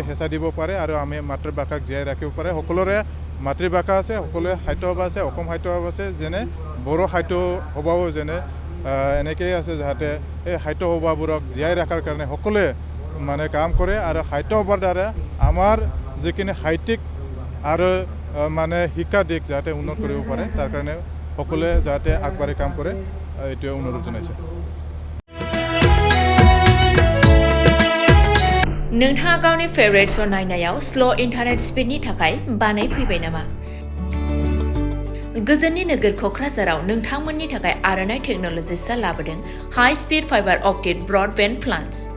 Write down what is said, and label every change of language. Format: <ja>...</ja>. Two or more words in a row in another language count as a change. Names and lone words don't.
<as>হেঁচা দিব পাৰে আৰু আমি মাতৃভাষাক জীয়াই ৰাখিব পাৰে সকলোৰে মাতৃভাষা আছে সকলোৱে সাহিত্য সভা আছে অসম সাহিত্য সভা আছে যেনে বড়ো সাহিত্য সভাও যেনে এনেকেই আছে যাতে এই সাহিত্য সভাবোৰক জীয়াই ৰখাৰ কাৰণে সকলোৱে মানে কাম কৰে আৰু সাহিত্য সভাৰ দ্বাৰা আমাৰ যিখিনি সাহিত্যিক আৰু মানে শিক্ষা দিশ যাতে উন্নত কৰিব পাৰে তাৰ কাৰণে সকলোৱে যাতে আগবাঢ়ি কাম কৰে এইটোৱে অনুৰোধ জনাইছে</as> <brx>नोंथाङा गावनि फेभरेट श' नायनायाव</brx> <en>slow internet speed</en> <brx>थाखाय बानाय फैबाय नामा? गोजोननि नोगोर क'क्राझाराव नोंथांमोननि थाखाय आर'नाइ टेक्न'लजिसआ लाबोदों</brx> <en>high speed fiber optic broadband plans</en>